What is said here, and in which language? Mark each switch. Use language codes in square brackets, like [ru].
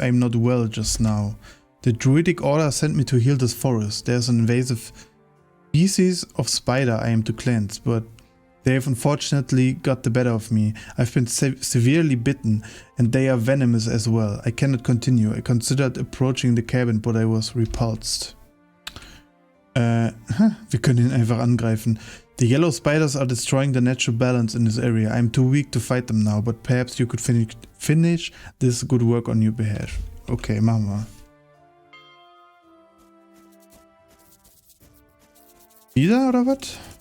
[en] I am not well just now. The druidic order sent me to heal this forest. There's an invasive species of spider I am to cleanse, but they have unfortunately got the better of me. I've been severely bitten, and they are venomous as well. I cannot continue. I considered approaching the cabin, but I was repulsed. [de] Wir können ihn einfach angreifen. [en] The yellow spiders are destroying the natural balance in this area. I'm too weak to fight them now, but perhaps you could finish this good work on your behalf. [de] Okay, machen wir. Wieder oder was?